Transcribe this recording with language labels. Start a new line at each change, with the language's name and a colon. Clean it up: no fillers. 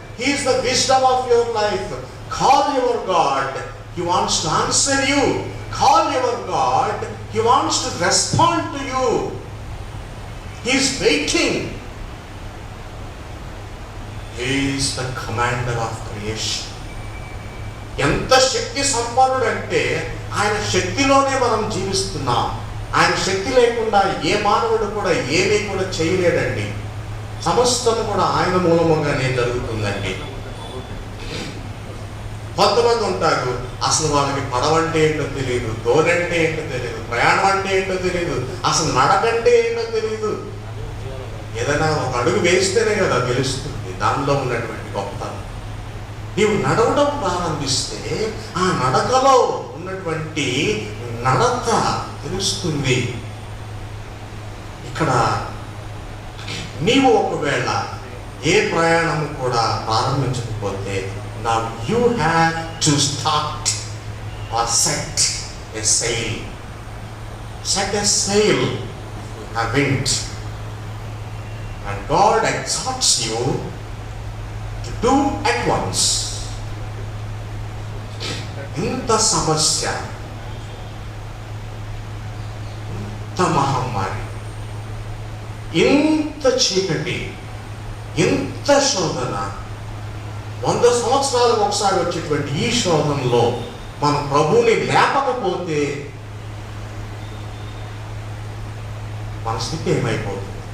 English: He is the wisdom of your life. Call your God. He wants to answer you. Call your God. He wants to respond to you. He is waiting. He is the commander of creation.
Telugu: ఎంత శక్తి సంపన్నుడు అంటే ఆయన శక్తిలోనే మనం జీవిస్తున్నాం. ఆయన శక్తి లేకుండా ఏ మానవుడు కూడా ఏమీ కూడా చేయలేడండి. సమస్తం కూడా ఆయన మూలముగానే జరుగుతుందండి. కొంతమంది ఉంటారు, అసలు వాళ్ళకి పడవంటే ఏంటో తెలియదు, దోనంటే ఏంటో తెలియదు, ప్రయాణం అంటే ఏంటో తెలియదు, అసలు నడకంటే ఏంటో తెలియదు. ఏదైనా ఒక అడుగు వేస్తేనే కదా తెలుస్తుంది దానిలో ఉన్నటువంటి గొప్పతనం. నీవు నడవడం ప్రారంభిస్తే ఆ నడకలో ఉన్నటువంటి నడత తెలుస్తుంది. ఇక్కడ నీవు ఒకవేళ ఏ ప్రయాణము కూడా ప్రారంభించకపోతే
English: now you have to start or set a sail. Set a sail, a wind. And God exhorts you to do at once.
Telugu: ఇంత సమస్య, ఇంత మహమ్మారి, ఇంత చీకటి, ఇంత శోధన, 100 సంవత్సరాలకు ఒకసారి వచ్చేటువంటి ఈ శోధనలో మన ప్రభువుని లేపకపోతే మన స్థితి ఏమైపోతుంది?